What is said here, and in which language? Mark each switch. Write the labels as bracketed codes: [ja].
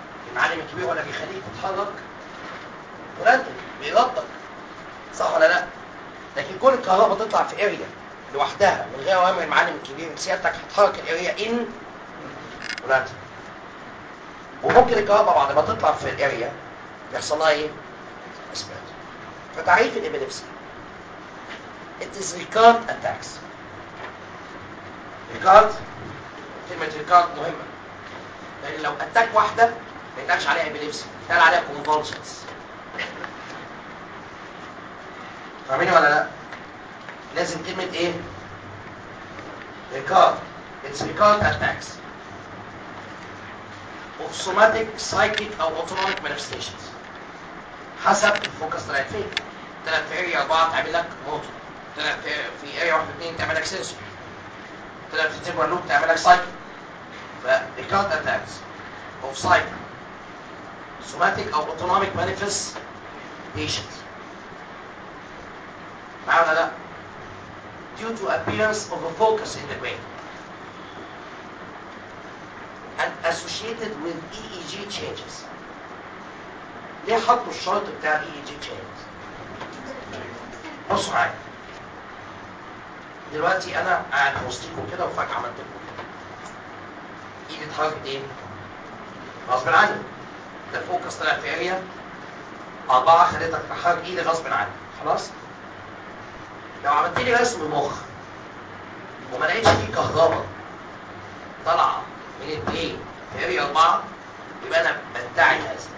[ar] المعلم الكبير ولا بيخليك تتحرك انفولنتري بيغطك صح ولا لا؟ لكن كل الكهرباء تطلع في اريا لوحدها من غير اوامر المعلم الكبير سيادتك هتحرك الاريا ان وممكن الكهرباء بعد ما تطلع في الاريا يحصل لها ايه؟ اسبريد. فتعريف الابيليبسي [en] It is recurrent attacks. [ar] ريكارد كلمة ريكارد مهمة، لأن لو أتاك واحدة ما يتقالش عليها ابيليبسي، يتقال عليها convulsions. فاهمين ولا لا؟ لازم كلمة ايه؟ ريكارد. [en] It's recurrent attacks of somatic, psychic, or autonomic manifestations. [ar] حسب الفوكس طلعت فين. طلعت في اريا اربعه تعمل لك موتور، طلعت في اريا واحد اثنين تعمل لك سنسور، طلعت في تيمبر لوب تعمل لك سايكل. [en] ف recurrent attacks of cycle somatic or autonomic manifestations [ar] معايا ولا لا؟ [en] due to appearance of a focus in the brain and associated with EEG changes. [ar] ليه حطوا الشرط بتاع EEG changes؟ بصوا معايا دلوقتي انا قاعد وسطيكم كده وفجاه عملت لكم ايه؟ ايدي اتحركت ايه؟ غصب عني ده فوكس طلع في اريا اربعه خليتك تحرك ايدي غصب عني خلاص؟ لو عملت لي رسم مخ وما لقيتش فيه كهرباء طالعه من الدين في اريا اربعه يبقى انا بدعي هذا.